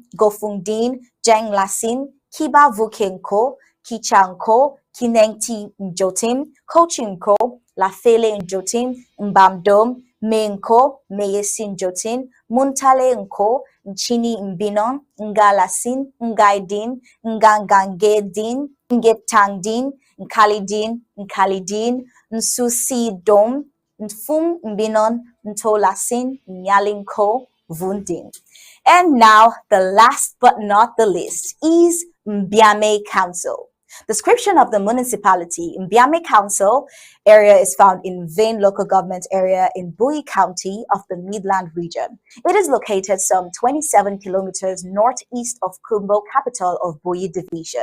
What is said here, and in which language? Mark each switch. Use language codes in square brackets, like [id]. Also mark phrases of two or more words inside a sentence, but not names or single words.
[en] Gofungdin, Jeng Lasin, Kiba Vukenko, Kichanko, Kinengti Njotin, Kochinko, Lafele Njotin, Mbamdom, Menko, Meyesin Jotin, Muntale Nko, Nchini Mbinon, Ngalasin, Ngaidin, Ngangangedin, Ngetangdin, Nkalidin, Nkalidin, Nsusi Dom, Nfum Mbinon, Ntolasin, Nyalinko, Vundin. And now, the last but not the least is Mbiame Council. Description of the municipality. Mbiame Council area is found in Vane local government area in BUI County of the Midland region. It is located some 27 kilometers northeast of Kumbo, capital of BUI division.